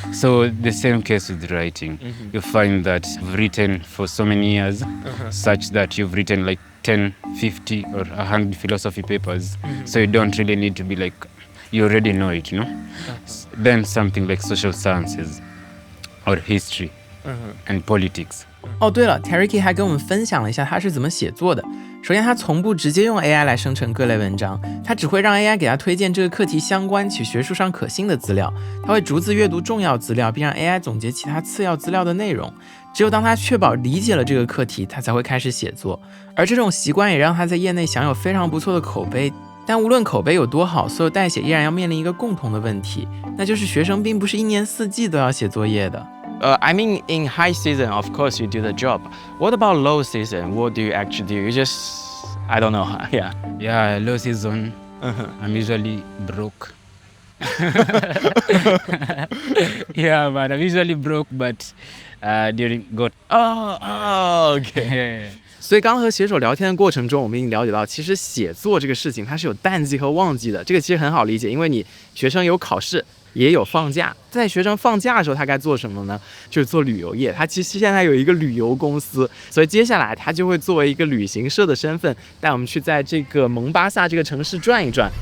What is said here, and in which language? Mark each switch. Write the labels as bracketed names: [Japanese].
[English] So the same case with writing. You find that you've written for so many years, such that you've written like 10, 50 or 100 philosophy papers. So you don't really need to be like, you already know it, you know? Then something like social sciences or history and politics. [Chinese] 对了 Tariki 还跟我们分享了一下他是怎么写作的。首先，他从不直接用 AI 来生成各类文章，他只会让 AI 给他推荐这个课题相关且学术上可信的资料。他会逐字阅读重要资料，并让 AI 总结其他次要资料的内容。只有当他确保理解了这个课题，他才会开始写作。而这种习惯也让他在业内享有非常不错的口碑。但无论口碑有多好，所有代写依然要面临一个共同的问题，那就是学生并不是一年四季都要写作业的。 [English] I mean, in high season, of course, you do the job. What about low season? What do you actually do? You just, I don't know. Yeah. Yeah, low season. I'm usually broke. Yeah, but I'm usually broke, but during good. Oh, okay. [Chinese] 所以刚和写手聊天的过程中，我们已经了解到，其实写作这个事情它是有淡季和旺季的。这个其实很好理解，因为你学生有考试，也有放假。在学生放假的时候，他该做什么呢？就是做旅游业。他其实现在有一个旅游公司，所以接下来他就会作为一个旅行社的身份，带我们去在这个蒙巴萨这个城市转一转。